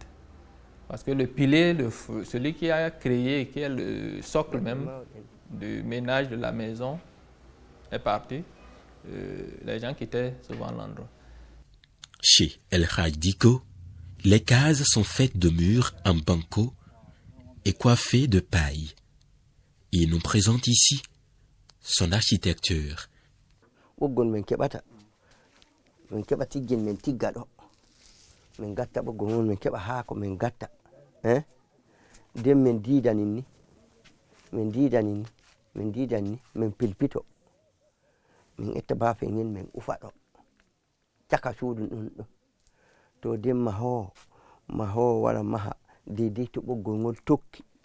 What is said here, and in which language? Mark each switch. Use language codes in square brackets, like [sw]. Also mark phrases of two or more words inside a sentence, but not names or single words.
[fr] Parce que le pilier, celui qui a créé, qui est le socle même du ménage de la maison, est parti. Les gens quittaient souvent l'endroit. Chez El Hadj Diko, les cases sont faites de murs en banco et coiffées de paille. Il nous présente ici son architecture. [ff] Den min didanin ni min pilpito min etta bafe ngin min ufa ɗo caka suudu ɗum ɗo to den mahowo wara maha deidei to ɓoggol ngol tokki